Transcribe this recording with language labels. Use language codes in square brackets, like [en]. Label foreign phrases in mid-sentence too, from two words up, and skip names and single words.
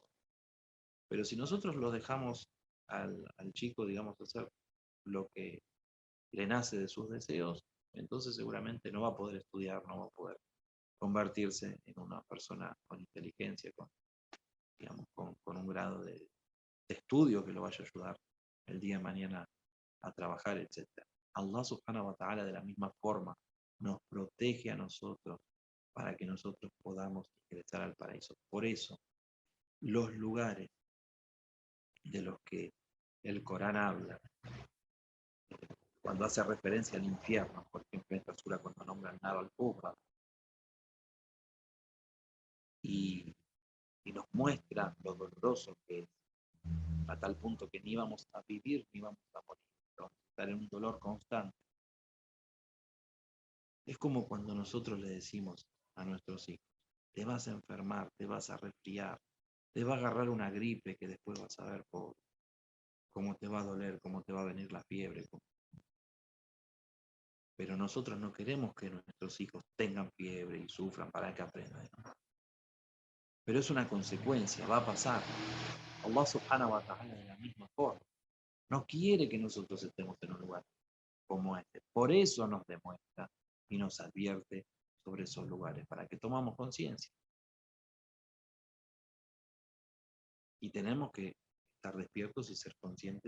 [es] Pero si nosotros lo dejamos al chico, digamos, hacer lo que le nace de sus deseos, entonces seguramente no va a poder estudiar, no va a poder convertirse en una persona con inteligencia, digamos, con un grado de estudio que lo vaya a ayudar el día de mañana a trabajar, etc. [ar] الله سبحانه وتعالى [es] de la misma forma nos protege a nosotros para que nosotros podamos ingresar al paraíso. Por eso, los lugares de los que el Corán habla, cuando hace referencia al infierno, por ejemplo, en esta sura cuando nombra al [ar] النار الكبرى, [es] y nos muestra lo doloroso que es, a tal punto que ni vamos a vivir ni vamos a morir, vamos a estar en un dolor constante. Es como cuando nosotros le decimos a nuestros hijos, te vas a enfermar, te vas a resfriar, te va a agarrar una gripe que después vas a ver cómo te va a doler, cómo te va a venir la fiebre. Pero nosotros no queremos que nuestros hijos tengan fiebre y sufran para que aprendan. Pero es una consecuencia, va a pasar. [ar] الله سبحانه وتعالى [es] de la misma forma no quiere que nosotros estemos en un lugar como este. Por eso nos demuestra y nos advierte sobre esos lugares, para que tomamos conciencia. Y tenemos que estar despiertos y ser conscientes.